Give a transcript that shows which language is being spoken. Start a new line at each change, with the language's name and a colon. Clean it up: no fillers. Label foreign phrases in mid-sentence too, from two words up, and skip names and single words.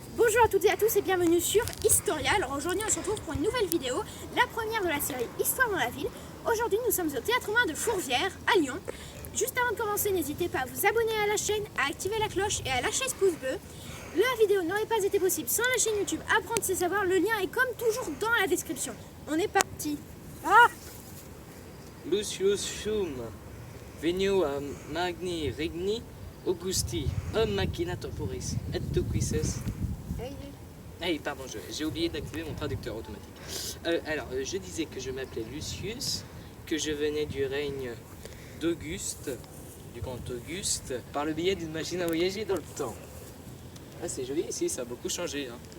French: Bonjour à toutes et à tous et bienvenue sur Historia. Alors aujourd'hui on se retrouve pour une nouvelle vidéo, la première de la série Histoire dans la ville. Aujourd'hui nous sommes au Théâtre Humain de Fourvière à Lyon. Juste avant de commencer, n'hésitez pas à vous abonner à la chaîne, à activer la cloche et à lâcher ce pouce bleu. La vidéo n'aurait pas été possible sans la chaîne YouTube Apprendre c'est savoir. Le lien est comme toujours dans la description. On est parti.
Latin: Lucius Sum, venio a magni regni Augusti, homme machina temporis, et tu quises.
French: Hey, pardon, j'ai oublié d'activer mon traducteur automatique. Je disais que je m'appelais Lucius, que je venais du règne d'Auguste, du grand Auguste, par le biais d'une machine à voyager dans le temps. Ah, c'est joli ici, ça a beaucoup changé, hein, non?